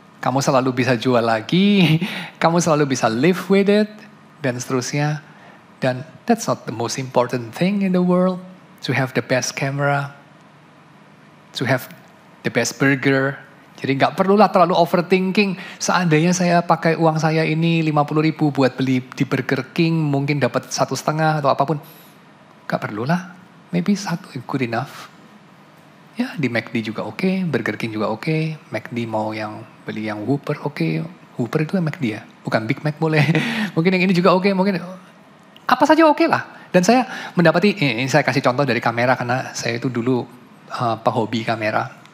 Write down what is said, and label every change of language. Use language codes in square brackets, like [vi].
[id] Kamu selalu bisa jual lagi, kamu selalu bisa [en] live with it, [id] dan seterusnya. Dan [en] that's not the most important thing in the world. To have the best camera, to have the best burger. [id] Jadi nggak perlulah terlalu overthinking. Seandainya saya pakai uang saya ini 50.000 buat beli di Burger King, mungkin dapat 1,5 atau apapun. Nggak perlulah, maybe 1 [en] good enough. [id] Ya di McD juga oke, Burger King juga oke. McD mau yang beli yang Whopper oke. Whopper itu yang McD ya, bukan Big Mac boleh. Mungkin yang ini juga oke, mungkin apa saja oke lah. Dan saya mendapati, ini saya kasih contoh dari kamera karena saya itu dulu pehobi kamera.